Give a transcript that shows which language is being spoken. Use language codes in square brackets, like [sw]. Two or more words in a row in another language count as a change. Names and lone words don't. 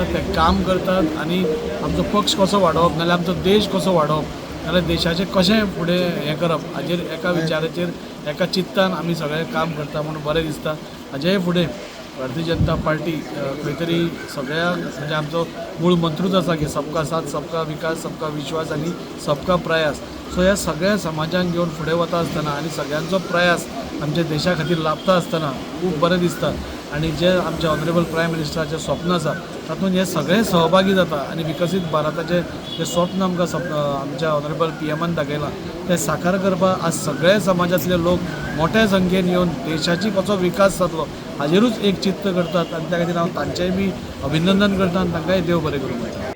[kok] ते काम करतात आनी आमचो पक्ष कसो वाडोवप नाल्यार आमचो देश कसो वाडोवप नाल्यार देशाचें कशें फुडें हें करप हाजेर एका विचाराचेर एका चित्तान आमी सगळें काम करता म्हणून बरें दिसता. हाजेय फुडें भारतीय जनता पार्टी खंय तरी सगळ्यांक म्हणजे आमचो मूळ मंत्रूच आसा की [hi] सबका साथ सबका विकास सबका विश्वास [kok] आनी [hi] सबका प्रयास. [kok] सो ह्या सगळ्या समाजांक घेवन फुडें वता आसतना आनी सगळ्यांचो प्रयास आमच्या देशा खातीर लाभता आसतना खूब बरें दिसता. आनी जे आमचे [en] honourable prime [kok] मिनिस्टराचें स्वप्न आसा तातूंत हे सगळे सहभागी जाता आनी विकसीत भारताचें जे स्वप्न आमच्या ऑनरेबल PMन दाखयलां तें साकार करपाक आज सगळे समाजांतले लोक मोठ्या संख्येन येवन देशाची कसो विकास जातलो हाजेरूच एक चित्त करतात आनी त्या खातीर हांव तांचेंय बी अभिनंदन करता आनी तांकांय देव बरें करूं म्हणटा.